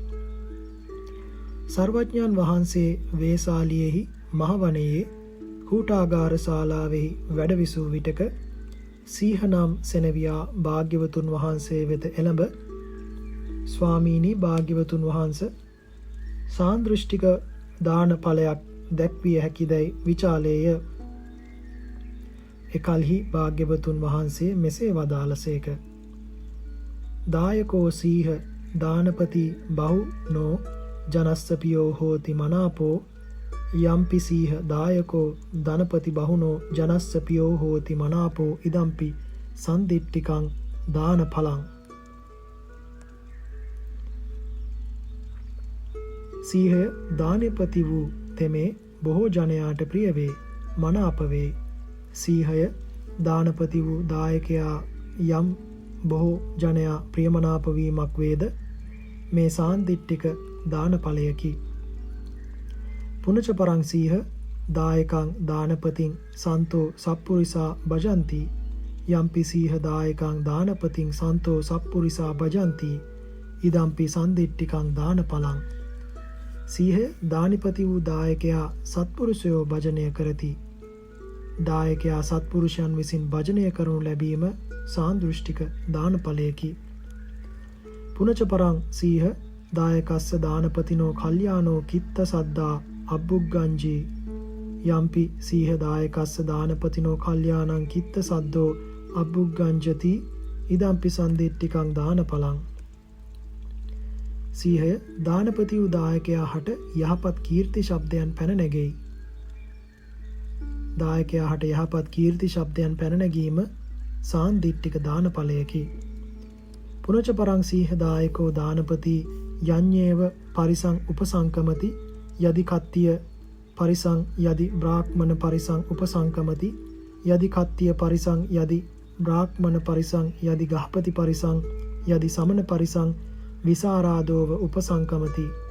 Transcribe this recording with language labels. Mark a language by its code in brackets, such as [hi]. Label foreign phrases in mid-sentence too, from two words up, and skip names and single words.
[si] සර්වඥයන් වහන්සේ වේසාලියෙහි මහවනයේ කූටාගාර ශාලාවෙහි වැඩවිසූ විටක සීහනම් සෙනවියා භාග්‍යවතුන් වහන්සේ වෙත එළඹ ස්වාමීනි භාග්‍යවතුන් වහන්ස සාන්දෘෂ්ටික දාන ඵලයක් දැක්විය හැකිදැයි විචාලේය. එකල්හි භාග්‍යවතුන් වහන්සේ මෙසේ වදාළසේක. [pi] දායකෝ සීහ දානපති බහුනෝ ජනස්සපියෝ හෝති මනාපෝ යම්පි සීහ දායකෝ ධනපති බහුනෝ ජනස්සපියෝ හෝති මනාපෝ ඉදම්පි සන්දිට්ඨිකං දාන ඵලං. [si] සීහය දානපති වූ තෙමේ බොහෝ ජනයාට ප්‍රිය වේ, මනාප වේ. සීහය දානපති වූ දායකයා යම් බොහෝ ජනයා ප්‍රියමනාප වීමක් වේද මේ සාන්දිට්ඨික දාන ඵලයකි. [pi] පුනච පරං සීහ දායකං දානපතින් සන්තෝ සප්පුරිසා භජಂತಿ යම්පි සීහ දායකං දානපතින් සන්තෝ සප්පුරිසා භජಂತಿ ඉදම්පි සන්දිට්ඨිකං දාන ඵලං. [si] සීහ දානිපති වූ දායකයා සත්පුරුෂයෝ භජනය කරති. දායකයා සත්පුරුෂයන් විසින් භජනය කරනු ලැබීම සාන්දෘෂ්ටික දාන ඵලයකි. [pi] පුනච පරං සීහ දායකස්ස දානපතිනෝ කල්යාණෝ කිත්ත සද්දා අබ්බුග්ගංජී යම්පි සීහ දායකස්ස දානපතිනෝ කල්යාණං කිත්ත සද්දෝ අබ්බුග්ගංජති ඉදම්පි සන්දිට්ඨිකං දාන ඵලං. [si] සීහය දානපති වූ දායකයා හට යහපත් කීර්ති ශබ්දයන් පැන නැගෙයි. දායකයා හට යහපත් කීර්ති ශබ්දයන් පැන නැගීම සාන්දිට්ඨික දාන ඵලයකි. [pi] පුනච පරං සීහ දායකෝ දානපති යඤ්ඤේව පරිසං උපසංකමති යදි කත්තිය පරිසං යදි බ්‍රාහ්මණ පරිසං උපසංකමති යදි කත්තිය පරිසං යදි බ්‍රාහ්මණ පරිසං යදි ගහපති පරිසං යදි සමන පරිසං විසාරාදෝව උපසංකමති